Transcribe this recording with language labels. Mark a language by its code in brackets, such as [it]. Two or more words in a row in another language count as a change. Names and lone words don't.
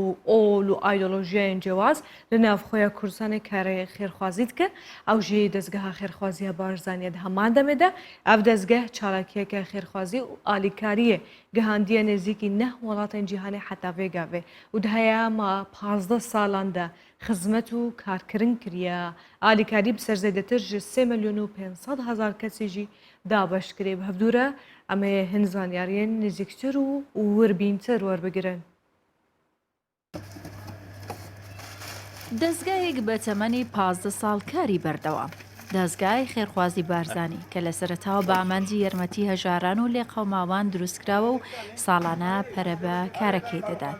[ku] ol û îdeolojiyayên cewaz li navxweya Kurdistanê karê xêrxwazî dike ew jî dezgeha xêrxwaziya barzaniye di heman demê de ev dezgeh çalakiyeke xêrxwazî û alîkariyê gihandiye nêzîkî neh welatên cîhanê heta vê gavê û di heya ma 15 salan de xizmet û karkirin kiriye alîkarî bi serzêdetir ji 3,500,000 kesî jî dabeşkirî bi hevdûre em ê hin zaniyariyên nêzîktir û wirbîntir werbigirin. [ckb] دەستگایەک بە تەمەنی 15 ساڵ کاری بەردەوام دەستگای خێرخوازی بارزانی کە لە سەرەتاوە بە ئامانجی یارمەتی هەژاران و لێقەوماوان دروستکراوە و ساڵانە پەرەبە کارەکەی دەدات.